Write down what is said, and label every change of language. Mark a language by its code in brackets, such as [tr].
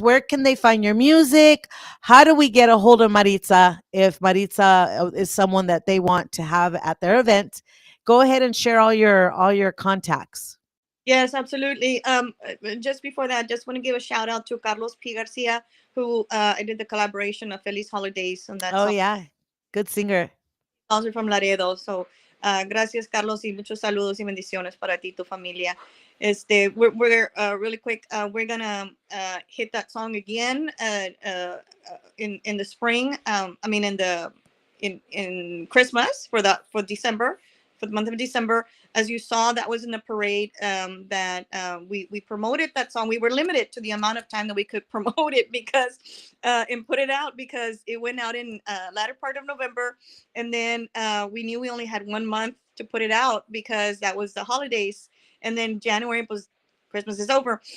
[en] Where can they find your music? How do we get a hold of Maritza if Maritza is someone that they want to have at their event? Go ahead and share all your contacts. Yes, absolutely. Just before that, just want to give a shout out to Carlos P. Garcia, who I did the collaboration of Feliz Holidays on that Oh song. yeah, good singer. Also from Laredo. So, [es] gracias, Carlos, y muchos saludos y bendiciones para ti y tu familia. [en] We're really quick. We're gonna hit that song again in the spring. I mean, in Christmas for December, for the month of December. As you saw, that was in the parade that we promoted that song. We were limited to the amount of time that we could promote it because and put it out, because it went out in latter part of November, and then we knew we only had 1 month to put it out because that was the holidays, and then January was Christmas is over.